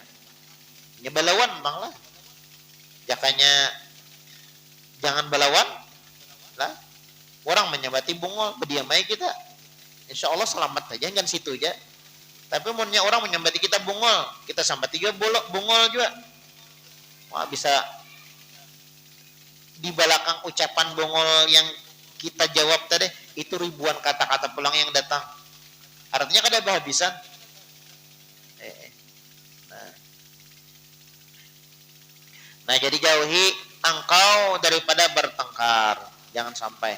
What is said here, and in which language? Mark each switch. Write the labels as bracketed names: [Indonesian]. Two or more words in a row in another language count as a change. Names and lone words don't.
[Banjar] Nyebelawan bang lah. Jakanya jangan belawan lah. Orang menyabati bungol, berdiamai kita. [Arabic] إن شاء الله [Banjar] selamat aja kan situ aja. Tapi munnya orang menyambati kita bungol, kita sambati juga bungol juga. Wah, bisa di belakang ucapan bungol yang kita jawab tadi itu ribuan kata-kata pulang yang datang. Artinya kada kehabisan. Nah, jadi jauhi engkau daripada bertengkar, jangan sampai.